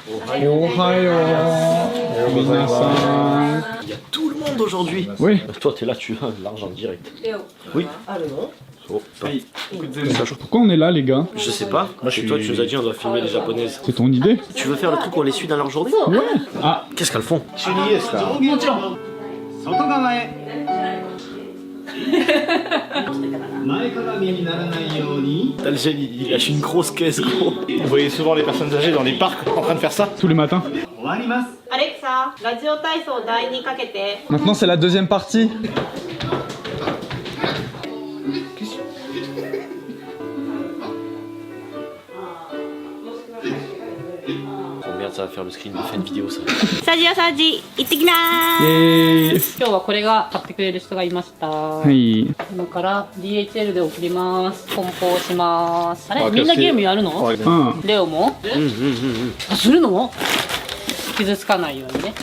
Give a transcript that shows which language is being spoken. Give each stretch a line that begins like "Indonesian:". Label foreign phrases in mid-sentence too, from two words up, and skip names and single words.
Japanese: おはよう。皆さん.
French: Il y a tout le monde aujourd'hui. Oui. Toi, t'es là, tu as l'argent direct. Oui. Oh, Pourquoi on est là, les gars? je sais pas. Moi, toi, tu nous as dit on doit filmer les japonaises. C'est ton idée? Tu veux faire le truc où on les suit dans leur journée? Ouais. Ah, Qu'est-ce qu'elles font? T'as le gel, il lâche une grosse caisse, gros. Vous voyez souvent les personnes âgées dans les parcs en train de faire ça. tous les matins.
Japanese: Alexa, ラジオ体操第2かけて。
French: Maintenant, c'est la deuxième partie. Oh merde, ça va faire le screen de fin de vidéo, ça.
Japanese: スタジオ掃除行ってきなー。
French: Et...
Japanese: 今日はこれが買ってくれる人がいました。はい。今から DHL で送ります。梱包します。あれあみんなゲームやるの？うん。レオも？あ、するの？傷つかないようにね。